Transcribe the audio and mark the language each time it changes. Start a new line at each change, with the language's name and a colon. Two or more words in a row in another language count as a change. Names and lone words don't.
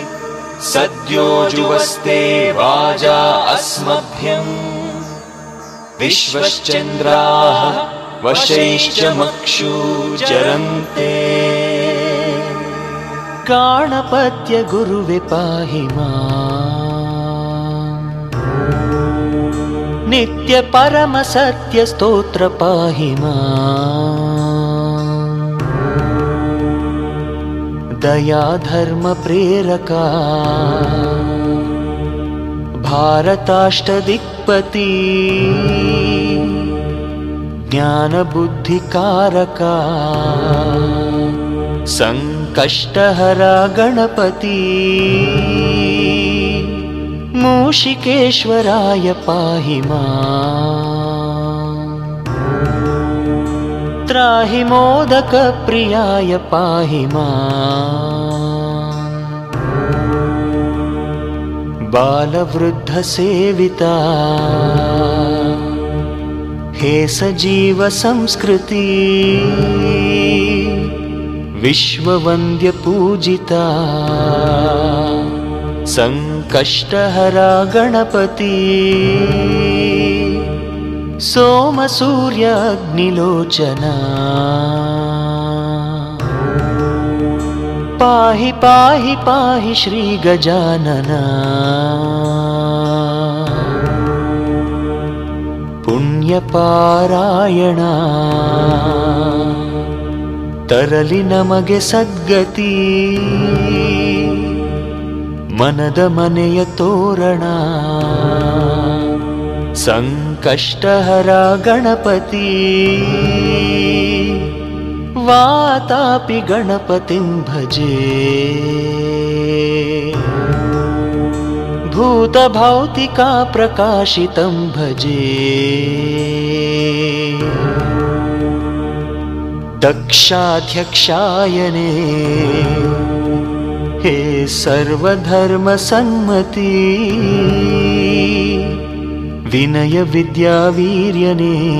Sanskrit: ಸದ್ಯೋಜುವಸ್ತೆ ವಾಜಾ ಅಸ್ಮಭ್ಯಂ. ವಿಶ್ವಶ್ಚಂದ್ರಾಃ ವಶೈಶ್ಚ ಮಕ್ಷೂಚರಂತೆ. ಗಾಣಪತ್ಯ ಗುರುವೆ ಪಾಹಿ ಮಾಂ. ನಿತ್ಯ ಪರಮ ಸತ್ಯ ಸ್ತೋತ್ರ ಪಾಹಿ ಮಾಂ. ದಯಾ ಧರ್ಮ ಪ್ರೇರಕ ಭಾರತಾಷ್ಟದಿಕ್ಪತಿ. ಜ್ಞಾನ ಬುದ್ಧಿಕಾರಕ ಸಂಕಷ್ಟಹರ ಗಣಪತಿ. ಮೂಷಿಕೇಶ್ವರಾಯ ಪಾಹಿ ಮಾಂ. ತ್ರಾಹಿ ಮೋದಕ ಪ್ರಿಯಾಯ ಪಾಹಿ ಮಾಂ. ಬಾಲವೃದ್ಧ ಸೇವಿತಾ ಹೇ ಸಜೀವ ಸಂಸ್ಕೃತಿ. ವಿಶ್ವವಂದ್ಯ ಪೂಜಿತಾ ಸಂಕಷ್ಟಹರ ಗಣಪತಿ. ಸೋಮ ಸೂರ್ಯ ಅಗ್ನಿಲೋಚನ ಪಾಹಿ ಪಾಹಿ ಪಾಹಿ ಶ್ರೀ ಗಜಾನನ.
Kannada: ಪುಣ್ಯಪಾರಾಯಣ ತರಲಿ ನಮಗೆ ಸದ್ಗತಿ. ಮನದ ಮನೆಯ ತೋರಣ ಸಂಕಷ್ಟಹರ ಗಣಪತಿ.
Sanskrit: ವಾತಾಪಿ ಗಣಪತಿಂ ಭಜೆ. भूतभौतिका प्रकाशितं भजे दक्षाध्यक्षायने हे सर्वधर्मसन्मति विनय विद्यावीर्यने